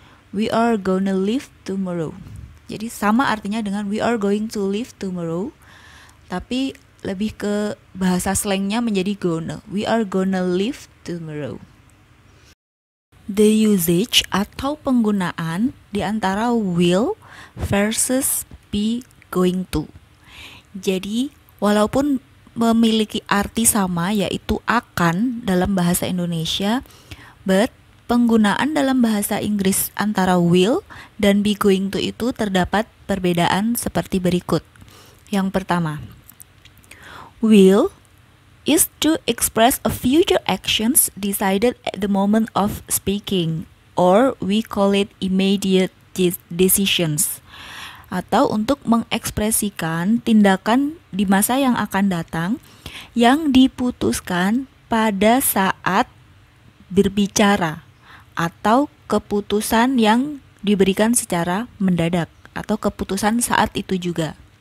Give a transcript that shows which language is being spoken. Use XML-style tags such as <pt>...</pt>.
<en>We are gonna leave tomorrow.</en> <id>Jadi sama artinya dengan</id> <en>we are going to leave tomorrow,</en> <id>tapi lebih ke bahasa slangnya menjadi gonna.</id> <en>We are gonna leave tomorrow. The usage</en> <id>atau penggunaan di antara</id> <en>will versus be going to.</en> <id>Jadi walaupun memiliki arti sama yaitu akan dalam bahasa Indonesia, but penggunaan dalam bahasa Inggris antara will dan be going to itu terdapat perbedaan seperti berikut. Yang pertama,</id> <en>will is to express a future actions decided at the moment of speaking, or we call it immediate decisions.</en> <id>Atau untuk mengekspresikan tindakan di masa yang akan datang yang diputuskan pada saat berbicara, atau keputusan yang diberikan secara mendadak, atau keputusan saat itu juga.</id>